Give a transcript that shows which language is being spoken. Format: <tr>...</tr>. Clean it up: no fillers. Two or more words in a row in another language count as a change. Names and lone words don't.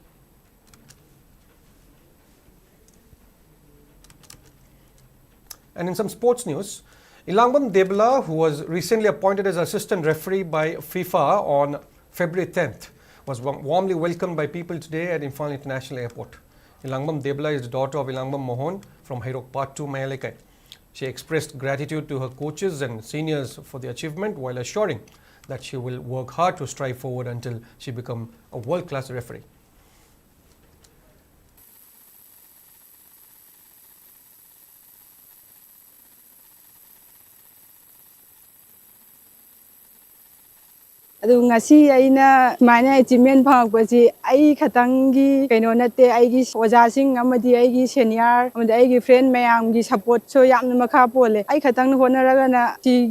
<en>And in some sports news, Ilangban Debla, who was recently appointed as assistant referee by FIFA on February 10th, was warmly welcomed by people today at Imphal International Airport. Ilangban Debla is the daughter of Ilangban Mohon from Hairok Part 2, Mayalekai. She expressed gratitude to her coaches and seniors for the achievement while assuring that she will work hard to strive forward until she becomes a world-class referee.</en> <mni>ꯑꯗꯨ ꯉꯁꯤ ꯑꯩꯅ ꯁꯨꯃꯥꯏꯅ ꯑꯦꯆꯤꯞꯃꯦꯟ ꯐꯪꯉꯛꯄꯁꯤ ꯑꯩ ꯈꯛꯇꯪꯒꯤ ꯀꯩꯅꯣ ꯅꯠꯇꯦ ꯑꯩꯒꯤ ꯑꯣꯖꯥꯁꯤꯡ ꯑꯃꯗꯤ ꯑꯩꯒꯤ ꯁꯦꯅꯤꯌꯔ ꯑꯃꯗꯤ ꯑꯩꯒꯤ ꯐ꯭ꯔꯦꯟ ꯃꯌꯥꯝꯒꯤ ꯁꯄꯣꯔꯠꯁꯨ ꯌꯥꯝꯅ ꯃꯈꯥ ꯄꯣꯜꯂꯦ ꯑꯩ ꯈꯛꯇꯪ ꯍꯣꯠꯅꯔꯒꯅ ꯁꯤꯒꯤ</mni>